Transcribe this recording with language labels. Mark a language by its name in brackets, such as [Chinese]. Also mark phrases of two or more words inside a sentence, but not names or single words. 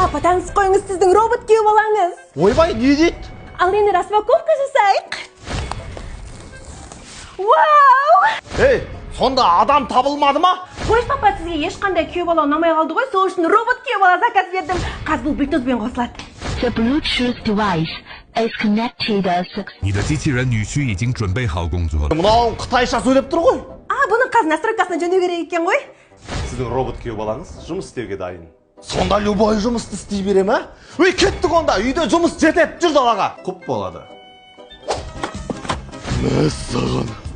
[Kazakh] Папа, таныс қойыңыз, сіздің робот күйеу балаңыз. Ойбай, не дейді? Ал енді распаковка жасайық. Вау! Ей, сонда адам табылмады ма? Қойш, папа, сізге ешқандай күйеу бала ұнамай қалды ғой, сол үшін робот күйеу бала заказ бердім. Қазір бұл Bluetooth-пен қосылады. [English] The Bluetooth device is connected. [Chinese] 你的机器人女婿已经准备好工作了。 [Kazakh] Мынау қытайша сөйлеп тұр ғой. Бұның қазір настройкасына жөндеу керек екен ғой. Сіздің робот күйеу балаңыз жұмыс істеуге дайын. Сонда любой жұмысты істей бере ма? Ой, кеттік онда, үйде жұмыс жетеді, жүр далаға. Құп болады. Мәссаған.